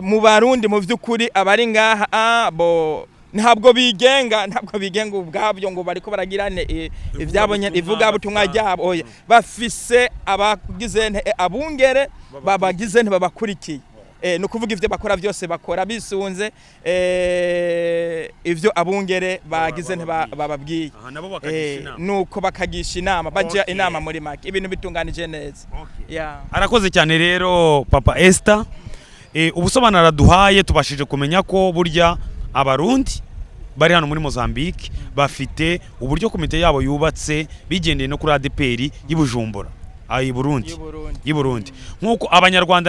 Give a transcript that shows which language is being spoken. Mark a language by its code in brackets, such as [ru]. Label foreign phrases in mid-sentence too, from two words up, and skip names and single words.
[rn] mu Barundi mu byukuri abari ngaha ntabwo bigenga ubwabyo ngo bariko baragirane ivyabonye ivuga butumwa ryabo bafise abagize abungere babagize babakurikiye no kuvuga ivyo bakora byose bakora bisunze ivyo abungere bagize bababwiye nuko bakagisha inama baje inama muri make ibintu bitunganije neza [rw] arakoze cyane rero Papa Esther ubusobanura duhaye tubashije kumenya ko burya abarundi bari hano muri Mozambique bafite uburyo komite yabo yubatse bigendeye no kuri ADPR y'Ibujumbura y'Iburundi nkuko abanyarwanda